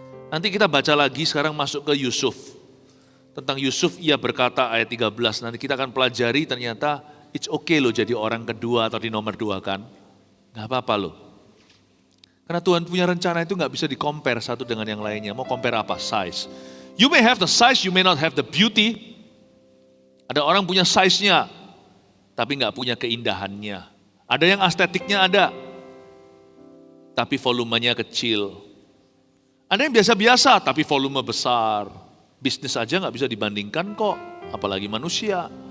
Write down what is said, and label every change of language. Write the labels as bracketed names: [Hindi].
[Indonesian] Nanti kita baca lagi, sekarang masuk ke Yusuf. Tentang Yusuf ia berkata ayat 13, nanti kita akan pelajari ternyata [English] it's okay [Indonesian] loh jadi orang kedua atau di nomor 2 kan. Gak apa-apa loh. Karena Tuhan punya rencana itu gak bisa di-compare satu dengan yang lainnya. Mau compare apa? Size. [English] You may have the size, you may not have the beauty. [Indonesian] Ada orang punya size-nya, tapi gak punya keindahannya. Ada yang estetiknya ada, tapi volumenya kecil. Ada yang biasa-biasa, tapi volume besar. Bisnis aja gak bisa dibandingkan kok, apalagi manusia.